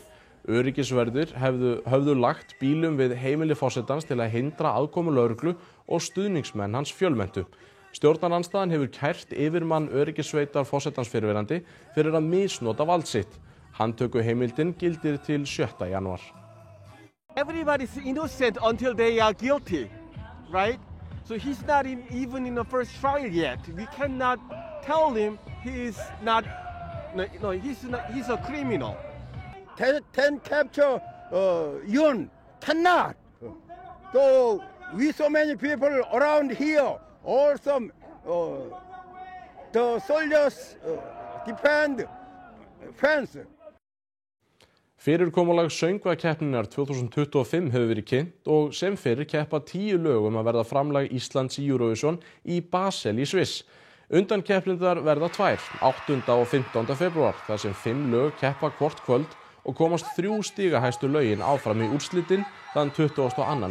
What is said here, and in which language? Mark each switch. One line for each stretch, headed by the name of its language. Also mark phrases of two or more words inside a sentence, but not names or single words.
Icelandic: Öryggisverðir höfðu lagt bílum við heimili forsetans til að hindra aðkomu lögreglu og stuðningsmenn hans fjölmenntu. Stjórnarandstaðan hefur kært yfirmann öryggissveitar forsetans fyrrverandi fyrir að misnota vald sitt. Handtökuheimildin gildir til 7. janúar.
English: Everybody's innocent until they are guilty, right? So he's not even in the first trial yet. We cannot tell him he's a criminal. Can capture Yoon cannot. So we so many people around here, also the soldiers defend fence.
Icelandic: Fyrirkomulag söngvakeppninnar 2025 hefur verið kynnt og sem fyrir keppa 10 lög að verða framlag Íslands í Eurovision í Basel í Sviss. Undankeppnirnar verða 2, 8. og 15. febrúar, þar sem 5 lög keppa hvort kvöld og komast 3 stigahæstu lögin áfram í úrslitin þann 22.